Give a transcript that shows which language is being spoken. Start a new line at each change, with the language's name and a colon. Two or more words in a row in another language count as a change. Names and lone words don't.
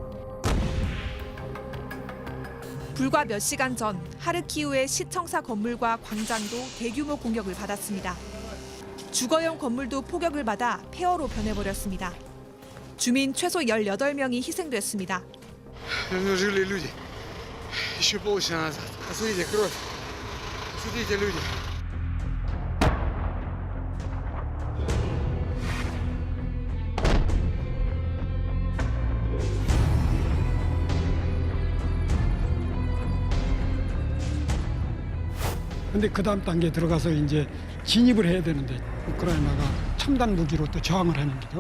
Korean: 불과 몇 시간 전 하르키우의 시청사 건물과 광장도 대규모 공격을 받았습니다. 주거용 건물도 포격을 받아 폐허로 변해버렸습니다. 주민 최소 18명이 희생됐습니다.
Russian: Жили люди. Еще полчаса назад. Посмотрите, кровь. Смотрите, люди.
Korean: 근데 그 다음 단계에 들어가서 이제 진입을 해야 되는데 우크라이나가 첨단 무기로 또 저항을 하는 거죠.